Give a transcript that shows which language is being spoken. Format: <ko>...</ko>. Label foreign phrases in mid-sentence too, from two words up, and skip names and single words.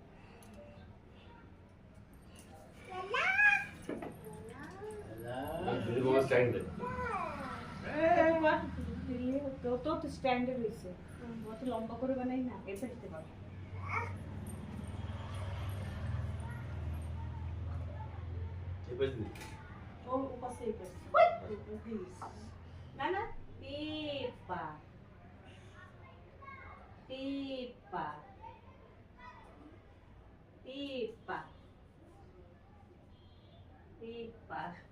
<fr>Je vais voir stand.</fr> <bn>তো স্ট্যান্ডার্ড হয়েছে অত লম্বা করে বানাই না এটা দিতে পারবো</bn> <fr>C'est pas fini.</fr> <bn>ও পাশে এই পাশে না না টিপা টিপা টিপা টিপা</bn>